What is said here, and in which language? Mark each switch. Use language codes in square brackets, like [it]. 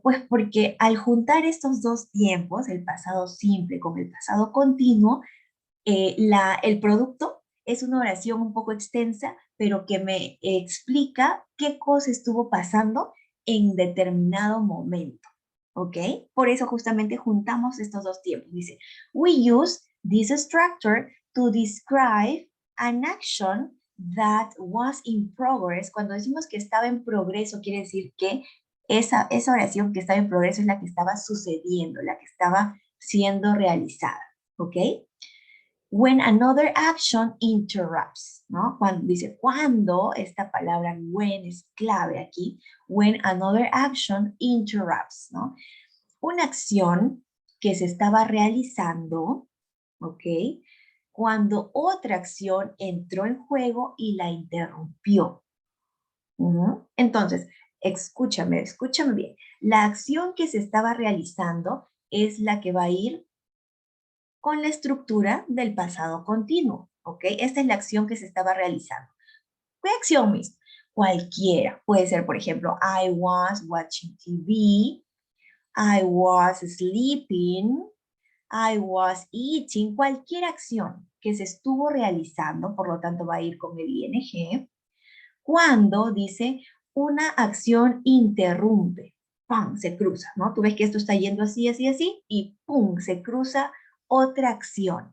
[es] Pues porque al juntar estos dos tiempos, el pasado simple con el pasado continuo, el producto es una oración un poco extensa, pero que me explica qué cosa estuvo pasando en determinado momento. ¿Ok? Por eso justamente juntamos estos dos tiempos. Dice, [en] we use this structure to describe an action that was in progress. [es] Cuando decimos que estaba en progreso, quiere decir que esa oración que estaba en progreso es la que estaba sucediendo, la que estaba siendo realizada. ¿Ok? [en] When another action interrupts, [es] ¿no? Cuando, esta palabra [en] when [es] es clave aquí, [en] when another action interrupts, ¿no? [es] Una acción que se estaba realizando, ¿ok? Cuando otra acción entró en juego y la interrumpió. Entonces, escúchame bien. La acción que se estaba realizando es la que va a ir con la estructura del pasado continuo, ¿ok? Esta es la acción que se estaba realizando. ¿Qué acción misma? Cualquiera. Puede ser, por ejemplo, [en] I was watching TV, I was sleeping, I was eating. [es] Cualquier acción que se estuvo realizando, por lo tanto va a ir con el ing, cuando dice una acción interrumpe, ¡pam!, se cruza, ¿no? Tú ves que esto está yendo así, así, así, y ¡pum!, se cruza otra acción.